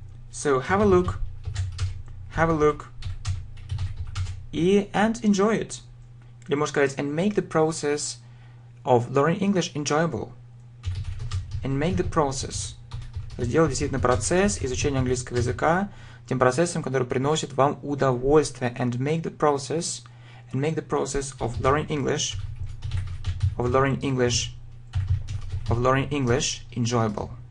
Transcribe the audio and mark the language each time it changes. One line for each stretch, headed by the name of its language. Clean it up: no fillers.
English: So, have a look, and enjoy it.
Russian: Или можно сказать,
English: and make the process of learning English enjoyable.
Russian: Сделать действительно процесс изучения английского языка тем процессом, который приносит вам удовольствие.
English: And make the process of learning English enjoyable.